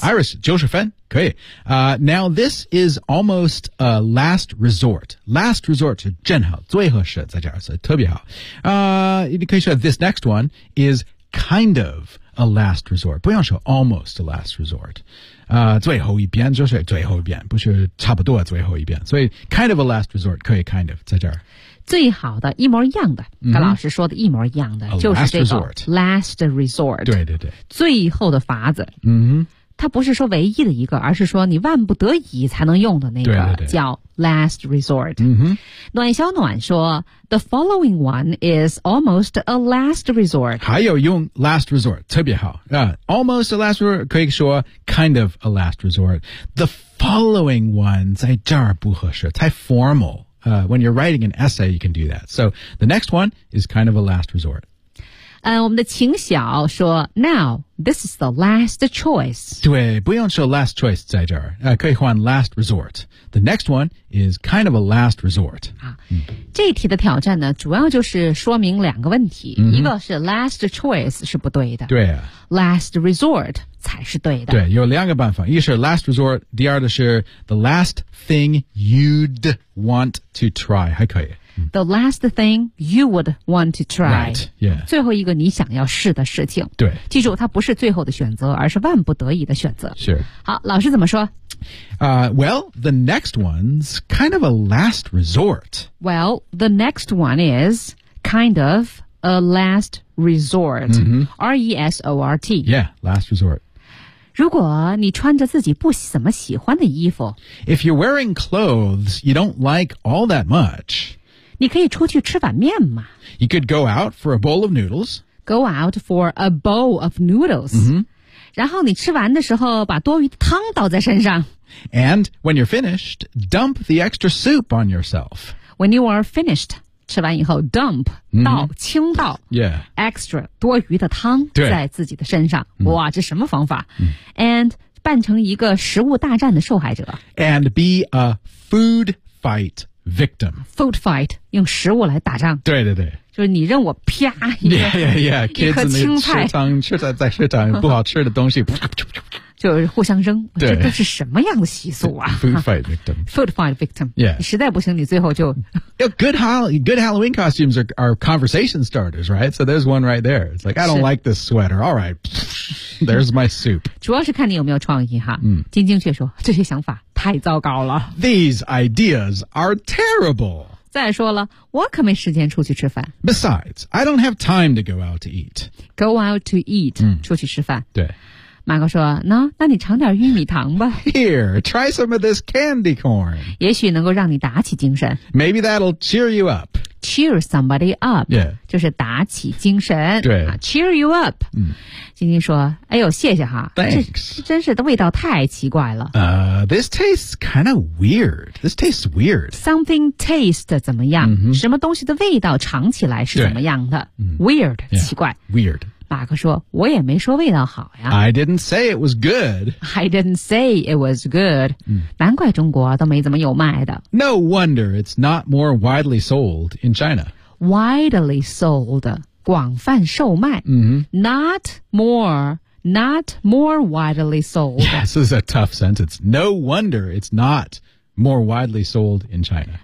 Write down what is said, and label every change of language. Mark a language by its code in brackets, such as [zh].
[zh] 90分可以、 [en] Now this is almost a last resort [zh] Last resort 是正好最合适在这儿所以特别好、你可以说 [en] This next one is kind of a last resort [zh] 不用说 [en] almost a last resort、 [zh] 最后一遍就是最后一遍不是差不多最后一遍所以 [en] kind of a last resort [zh] 可以 kind of 在这儿最好的一模一样的、 mm-hmm. 跟老师说的一模一样的、 A、就是这个 last resort 对对对最后的法子、 mm-hmm. 它不是说唯一的一个而是说你万不得已才能用的那个对对对叫 last resort、 mm-hmm. 暖小暖说 [en] the following one is almost a last resort [zh] 还有用 [en] last resort [zh] 特别好、 [en] almost a last resort [zh] 可以说 [en] kind of a last resort the following one [zh] 在这儿不合适太 [en] formal when you're writing an essay, you can do that. So the next one is kind of a last resort. [zh] 我们的秦晓说 [en] Now, this is the last choice. [zh] 对不用说 last choice 在这儿、可以换 last resort. [en] The next one is kind of a last resort.、 [zh] 嗯、这一题的挑战呢主要就是说明两个问题、 mm-hmm. 一个是 last choice 是不对的对、啊、 last resort 才是对的对有两个办法一是 last resort, 第二的是 [en] the last thing you'd want to try, [zh] 还可以 [en] The last thing you would want to try. Right, yeah. [zh] 最后一个你想要试的事情。对。记住它不是最后的选择而是万不得已的选择。是。好老师怎么说 [en] Well, the next one's kind of a last resort. Well, the next one is kind of a last resort.、 Mm-hmm. R-E-S-O-R-T. Yeah, last resort. [zh] 如果你穿着自己不怎么喜欢的衣服 [en] If you're wearing clothes you don't like all that much [zh] 你可以出去吃碗面吗 [en] You could go out for a bowl of noodles Go out for a bowl of noodles、 mm-hmm. [zh] 然后你吃完的时候把多余的汤倒在身上 [en] And when you're finished dump the extra soup on yourself When you are finished [zh] 吃完以后 [en] dump、 mm-hmm. [zh] 倒倾倒、 yeah. extra 多余的汤在自己的身上、 mm. 哇这什么方法、 mm. And 扮成一个食物大战的受害者 [en] And be a food fight victim [zh] Food fight 用食物来打仗对对对就是你任我啪一个 [en] yeah, yeah, yeah. Kids [zh] 一颗青菜食堂吃在食堂不好吃的东西就是互相扔对这都是什么样的习俗啊 [en] Food fight victim Food fight victim、 yeah. [zh] 你实在不行你最后就 [en] good Halloween costumes are conversation starters right so there's one right there it's like I don't like this sweater alright there's my soup [zh] 主要是看你有没有创意哈、嗯、金晶却说这些想法太糟糕了 [en] These ideas are terrible [zh] 再说了我可没时间出去吃饭 [en] Besides, I don't have time to go out to eat Go out to eat、嗯、 [zh] 出去吃饭对马哥说 No, 那你尝点玉米糖吧 [en] Here, try some of this candy corn [zh] 也许能够让你打起精神 [en] Maybe that'll cheer you up Cheer somebody up、 yeah. [zh] 就是打起精神对、 [en] 啊、Cheer you up、嗯、 [zh] 晶晶说哎呦谢谢哈 [en] Thanks [zh] 这真是的味道太奇怪了、 [en] This tastes kind of weird This tastes weird Something taste [zh] 怎么样、 mm-hmm. 什么东西的味道尝起来是怎么样的 Weird、 yeah. 奇怪 [en] Weird [zh] 马克说我也没说味道好呀 [en] I didn't say it was good、 [zh] 嗯、难怪中国都没怎么有卖的 [en] No wonder it's not more widely sold in China Widely sold [zh] 广泛售卖、 mm-hmm. [en] Not more widely sold Yes, this is a tough sentence No wonder it's notmore widely sold in China